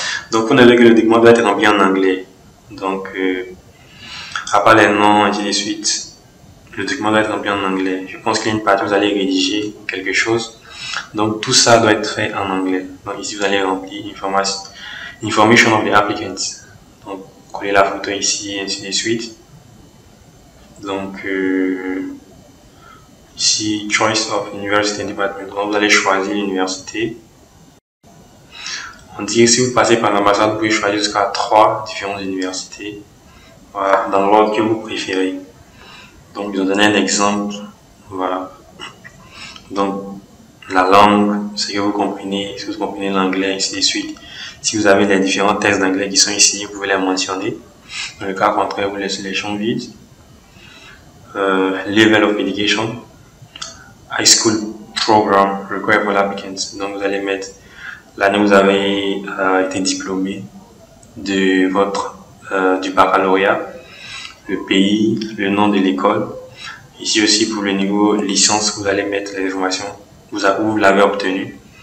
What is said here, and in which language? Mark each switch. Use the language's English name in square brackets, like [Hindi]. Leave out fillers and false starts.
[French] Donc, on a vu que le document doit être rempli en anglais. Donc, à part les noms, ainsi de suite, le document doit être rempli en anglais. Je pense qu'il y a une partie où vous allez rédiger quelque chose. Donc, tout ça doit être fait en anglais. Donc, ici, vous allez remplir [English] information of the applicants. [French] Donc, coller la photo ici, ainsi de suite. Donc, ici, [English] choice of university and department. [French] Donc, vous allez choisir l'université. On dit que si vous passez par l'ambassade, vous pouvez choisir jusqu'à 3 différentes universités. Voilà, dans l'ordre que vous préférez. Donc, je vais donner un exemple. Voilà. Donc, la langue, c'est que vous comprenez, si vous comprenez l'anglais, ainsi de suite. Si vous avez les différents textes d'anglais qui sont ici, vous pouvez les mentionner. Dans le cas contraire, vous laissez les champs vides. [English] Level of education. High school program required for applicants. [French] Donc, vous allez mettre l'année où vous avez été diplômé de du baccalauréat, le pays, le nom de l'école. Ici aussi, pour le niveau licence, vous allez mettre les informations où vous l'avez obtenu.